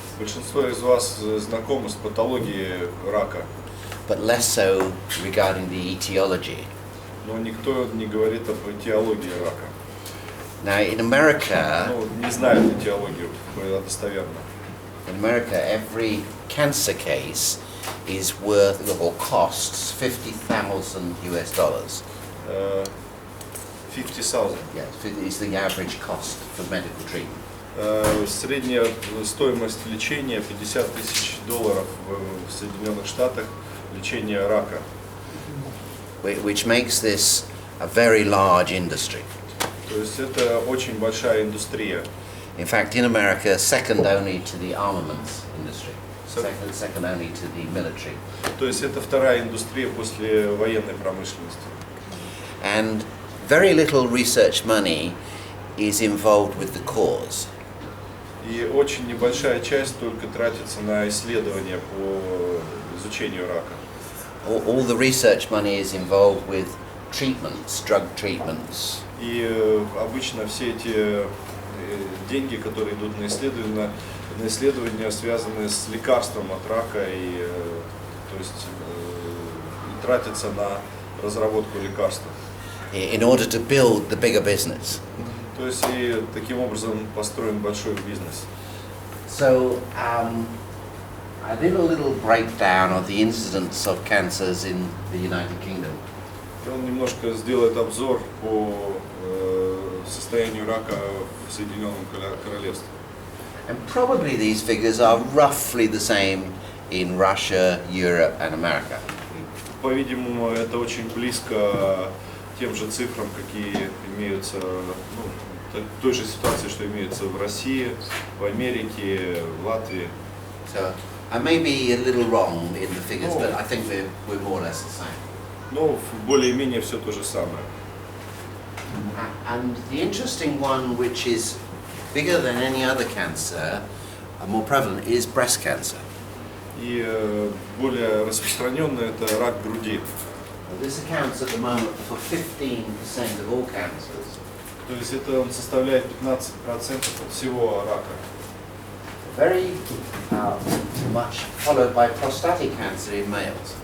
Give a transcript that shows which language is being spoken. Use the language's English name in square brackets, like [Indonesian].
[Russian] Большинство из вас знакомы с патологией рака. [English] But less so regarding the etiology. [Russian] Но никто не говорит об этиологии рака. [English] Now in America, [Russian] не знают этиологию достоверно. [English] In America, every cancer case is worth or costs $50,000. 50,000. Yes, is the average cost for medical treatment. [Russian] Средняя стоимость лечения $50,000 в Соединенных Штатах, лечение рака. [English] Which makes this a very large industry. [Russian] То есть это очень большая индустрия. [English] In fact, in America, second only to the armaments industry. Second only to the military. [Russian] То есть это вторая индустрия после военной промышленности. [English] And very little research money is involved with the cause. [Russian] И очень небольшая часть только тратится на исследования по изучению рака. [English] All the research money is involved with treatments, drug treatments. [Russian] И обычно все эти деньги, которые идут на исследования, связаны с лекарством от рака, и то есть тратятся на разработку лекарства. [English] In order to build the bigger business. [Russian] То есть и таким образом построен большой бизнес. [English] So I did a little breakdown of the incidence of cancers in the United Kingdom. [Russian] Он немножко сделает обзор по состоянию рака в Соединенном Королевстве. [English] And probably these figures are roughly the same in Russia, Europe and America. [Russian] По-видимому, это очень близко тем же цифрам, какие имеются, той же ситуации, что имеются в России, в Америке, в Латвии. [English] So I may be a little wrong in the figures, but I think we're more or less the same. [Russian] Но более-менее все то же самое. [English] And the interesting one, which is bigger than any other cancer, more prevalent, is breast cancer. [Russian] И более распространенный это рак груди. [English] This accounts at the moment for 15% of all cancers. [Russian] То есть это он составляет 15% от всего рака. [English] Very much followed by prostatic cancer in males.